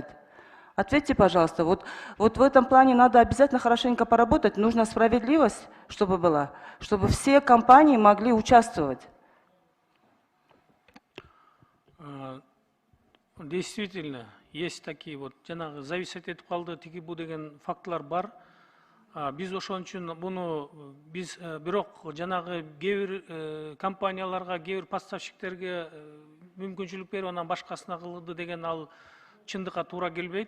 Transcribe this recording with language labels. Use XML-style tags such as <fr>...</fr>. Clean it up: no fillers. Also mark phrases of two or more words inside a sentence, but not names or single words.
<ru>Ответьте, пожалуйста, вот в этом плане надо обязательно хорошенько поработать. Нужна справедливость, чтобы была, чтобы все компании могли участвовать. Действительно, есть такие вот,</ru> <ky>жанагы зависеть этип калды, тиги бу деген фактылар бар. Биз ошон үчүн буну бирок жанагы кээ бир компанияларга, кээ бир поставщиктерге мүмкүнчүлүк берип анан башкасына кылды деген ал чындыкка туура келбейт.</ky>